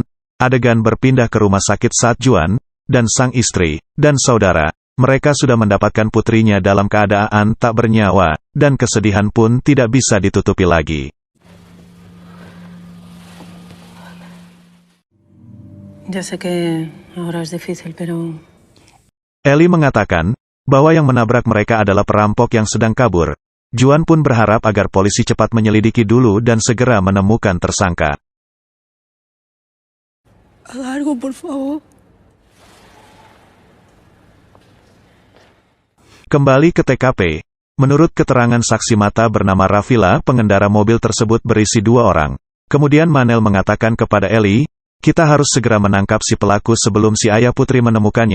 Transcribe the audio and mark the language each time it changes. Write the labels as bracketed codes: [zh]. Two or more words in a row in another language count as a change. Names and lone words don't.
[id] Adegan berpindah ke rumah sakit saat Juan dan sang istri dan saudara mereka sudah mendapatkan putrinya dalam keadaan tak bernyawa, dan kesedihan pun tidak bisa ditutupi lagi. [es] Ya sé que ahora es difícil, pero... [id] Eli mengatakan bahwa yang menabrak mereka adalah perampok yang sedang kabur. Juan pun berharap agar polisi cepat menyelidiki dulu dan segera menemukan tersangka. [es] Haga algo, por favor. [id] Kembali ke TKP. Menurut keterangan saksi mata bernama Rafila, pengendara mobil tersebut berisi 2 orang. Kemudian Manel mengatakan kepada Eli, kita harus segera menangkap si pelaku sebelum si ayah putri menemukannya.